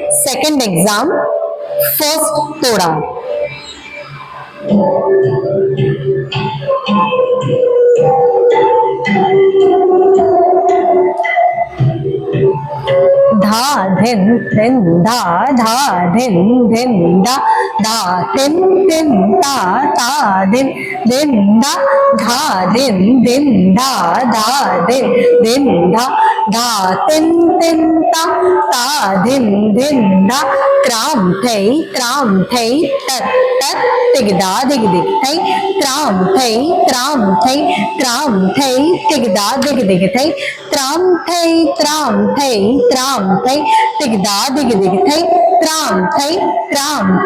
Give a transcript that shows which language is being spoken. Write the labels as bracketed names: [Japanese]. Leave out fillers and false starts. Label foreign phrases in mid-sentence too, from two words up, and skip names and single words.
[English] second exam, first toda. [Hindi] धा धिन धिन धा धा धिन धिन धा धा तिन तिन ता ता धिन धिन धा धा धिन धिन धा धा धिन धिन धा धा तिन तिन ता ता धिन धिन धा त्राम थई तत तत तिगदा दिग दिग थई त्राम थई तिगदा दिग दिग थई त्राम थई तिगदा दिग दिग थई त्राम थई त्राम